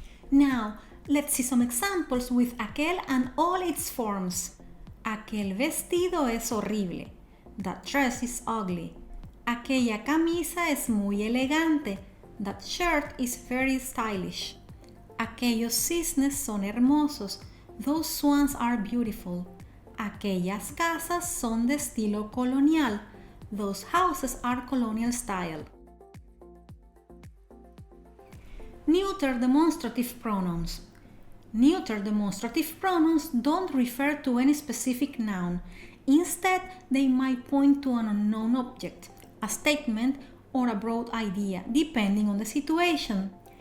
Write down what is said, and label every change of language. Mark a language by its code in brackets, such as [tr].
[en] Now, let's see some examples with aquel and all its forms. [es] Aquel vestido es horrible. [en] That dress is ugly. [es] Aquella camisa es muy elegante. [en] That shirt is very stylish. [es] Aquellos cisnes son hermosos. [en] Those swans are beautiful. [es] Aquellas casas son de estilo colonial. [en] Those houses are colonial style. Neuter demonstrative pronouns. Neuter demonstrative pronouns don't refer to any specific noun. Instead, they might point to an unknown object, a statement, or a broad idea, depending on the situation.